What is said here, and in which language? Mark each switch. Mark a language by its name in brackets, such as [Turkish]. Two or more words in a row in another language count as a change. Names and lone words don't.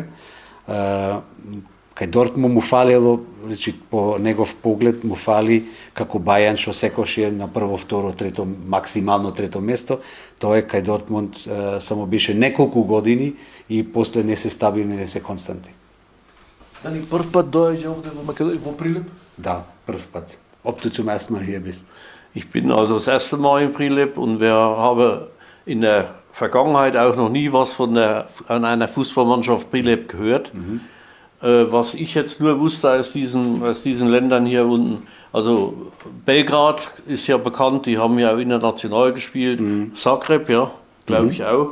[Macedonian] Кај Дортмунд му фалело, значи по негов поглед му фали како Бајан што секојаш на прво, второ, трето, максимално трето место. Тоа е кај Дортмунд само беше неколку години и после не се стабилни, не се константи. Дали прв пат доаѓа овде во Македонија, во Прилеп? Da, Prüfplatz. [German] Ob du zum ersten Mal hier bist. Ich bin also das erste Mal in Prilep und wir haben in der Vergangenheit auch noch nie was an einer Fußballmannschaft Prilep gehört. Was ich jetzt nur wusste aus diesen Ländern hier unten, also Belgrad ist ja bekannt, die haben ja auch international gespielt, Zagreb, ja, glaube ich auch.